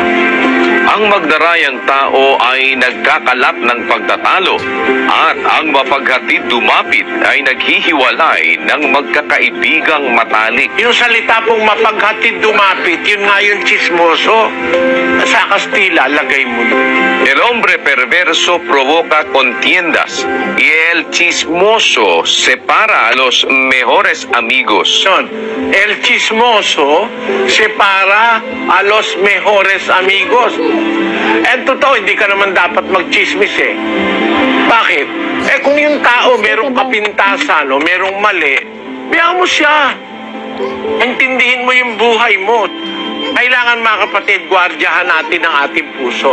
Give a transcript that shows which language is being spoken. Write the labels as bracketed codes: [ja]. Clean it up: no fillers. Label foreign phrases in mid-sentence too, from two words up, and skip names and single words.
[tl] Ang magdarayang tao ay nagkakalat ng pagtatalo at ang mapaghatid dumapit ay naghihiwalay ng magkakaibigang matalik. Yung salita pong mapaghatid dumapit, yun nga yung chismoso. Sa Kastila, lagay mo yun. [es] El hombre perverso provoca contiendas y el chismoso separa a los mejores amigos. Son, el chismoso separa a los mejores amigos. [tl] Totoo, hindi ka naman dapat magchismis eh. Bakit? Kung yung tao merong kapintasan o merong mali, biyaan mo siya. Intindihin mo yung buhay mo. Kailangan mga kapatid, gwardyahan natin ang ating puso.